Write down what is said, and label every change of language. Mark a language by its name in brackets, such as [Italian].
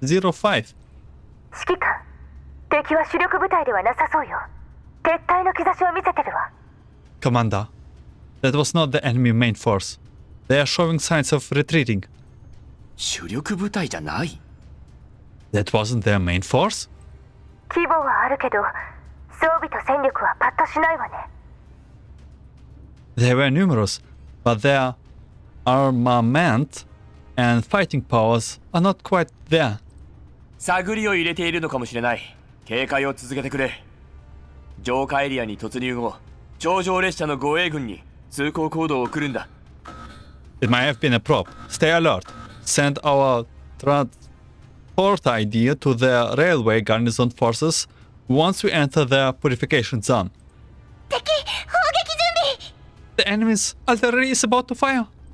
[Japanese] 指揮官、敵は主力部隊ではなさそうよ。撤退の兆しを見せてるわ。 [English] Commander, that was not the enemy main force. They are showing signs of retreating. [Japanese] 主力部隊じゃない。 [English] That wasn't their main force? [Japanese] 規模はあるけど、装備と戦力はパッとしないわね。 [English] They were numerous, but their armament and fighting powers are not quite there. [Japanese] 探りを入れているのかもしれない。警戒を続けてくれ。浄化エリアに突入後、頂上列車の護衛軍に通行コードを送るんだ。 [English] It might have been a prop. Stay alert. Send our transport ID to the railway garrison forces once we enter the purification zone. [Japanese] 敵、砲撃準備。 [English] The enemy's artillery is about to fire.